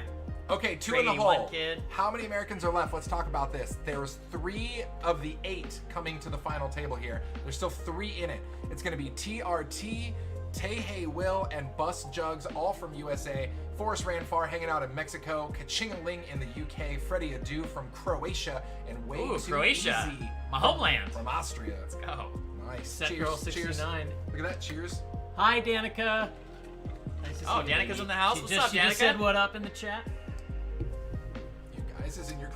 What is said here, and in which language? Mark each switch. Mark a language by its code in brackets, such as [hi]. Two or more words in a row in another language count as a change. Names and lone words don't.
[en] Okay, 2 in the Grady, one hole. kid. How many Americans are left? Let's talk about this. There's 3 of the 8 coming to the final table here. There's still 3 in it. It's going to be TRT, Tehe Will, and Bus Jugs, all from USA. Forrest Ranfar hanging out in Mexico. Ka-ching-a-ling in the UK. Freddie Adu from Croatia. And way Ooh, too Croatia. easy My homeland. from Austria. Let's go. Nice. Set Cheers. Girl Cheers. 69. Look at that. Cheers. Hi, Danica. Nice to Oh, see you, Danica's baby. in the house. She What's just, up, she just Danica? said what up in the chat. You guys is in your cool